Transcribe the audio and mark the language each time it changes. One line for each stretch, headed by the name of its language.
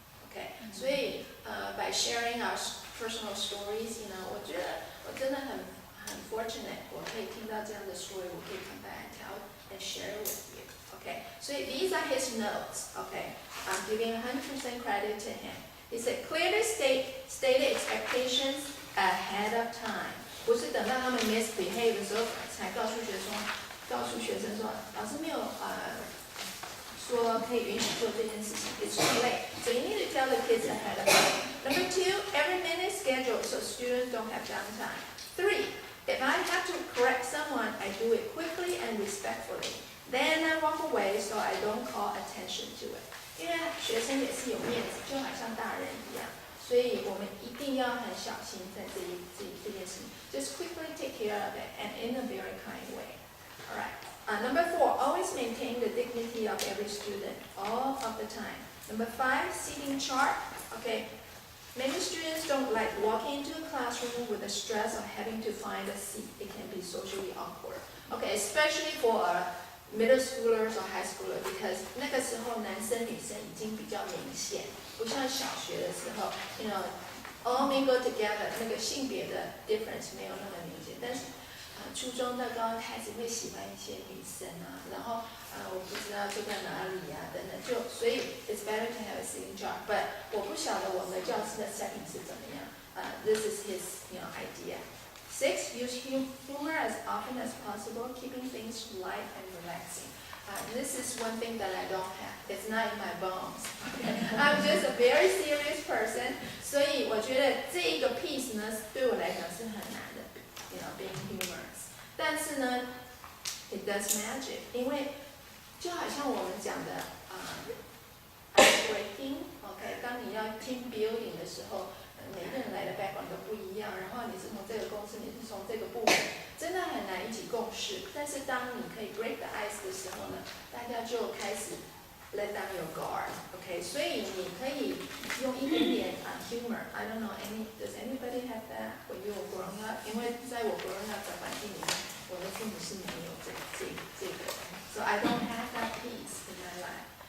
English: Okay,
Chinese: 所以
English: by sharing our personal stories,
Chinese: 我觉得我真的很
English: fortunate.
Chinese: 我可以听到这样的
English: story,
Chinese: 我可以
English: come back and tell and share with you. Okay, so these are his notes. Okay, I'm giving 100% credit to him. He said, clearly stated expectations ahead of time.
Chinese: 不是等到他们 misbehave 的时候才告诉学生说，老师没有说可以允许做这件事情。
English: It's too late. So you need to tell the kids ahead of time. Number 2, every minute scheduled so students don't have downtime. 3, if I have to correct someone, I do it quickly and respectfully. Then I walk away so I don't call attention to it.
Chinese: 因为学生也是有面子，就好像大人一样，所以我们一定要很小心在这件事情。
English: Just quickly take care of it and in a very kind way. All right. Number 4, always maintain the dignity of every student all of the time. Number 5, seating chart. Okay. Many students don't like walking into a classroom with the stress of having to find a seat. It can be socially awkward. Okay, especially for middle schoolers or high schoolers, because
Chinese: 那个时候男生女生已经比较明显，不像小学的时候 all mingle together， 那个性别的 difference 没有那么明显。但是初中到高中开始会喜欢一些女生啊，然后我不知道坐在哪里啊等等，所以
English: it's better to have a sitting chart.
Chinese: But 我不晓得我们的教室的 setting 是怎么样。
English: This is his idea. 6, use humor as often as possible, keeping things light and relaxing. This is one thing that I don't have. It's not in my bones. Okay? I'm just a very serious person.
Chinese: 所以我觉得这一个 piece 呢，对我来讲是很难的，
English: being humorous.
Chinese: 但是呢
English: ，it does magic.
Chinese: 因为就好像我们讲的ice breaking. OK， 当你要 team building 的时候。每个人来的 background 都不一样，然后你是从这个公司，你是从这个部门，真的很难一起共事。但是当你可以 break the ice 的时候呢，大家就开始
English: let down your guard，
Chinese: OK？所以你可以用一点点humor。
English: I don't know does anybody have that when you were growing up？
Chinese: 因为在我 growing up 的环境里面，我的父母是没有这个 ，
English: so I don't have that piece in my life.